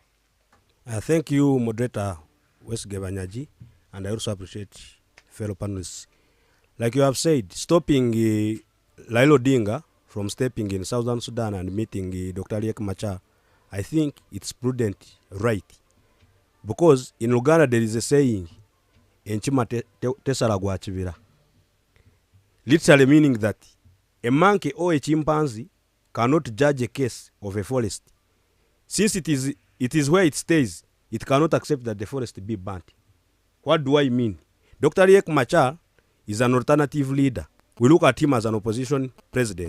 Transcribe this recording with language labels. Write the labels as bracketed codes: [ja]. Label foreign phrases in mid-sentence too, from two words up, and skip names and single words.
[en] Thank you, moderator West Gebanyaji, and I also appreciate fellow panelists. Like you have said, stopping Lailo Odinga from stepping in Southern Sudan and meeting Dr. Riek Machar, I think it's prudent, right? Because in Uganda there is a saying, [nyn] Enchima tesara gwa chibira. [en] Literally meaning that a monkey or a chimpanzee cannot judge a case of a forest. Since it is where it stays, it cannot accept that the forest be burnt. What do I mean? Dr. Riek Machar is an alternative leader. We look at him as an opposition president.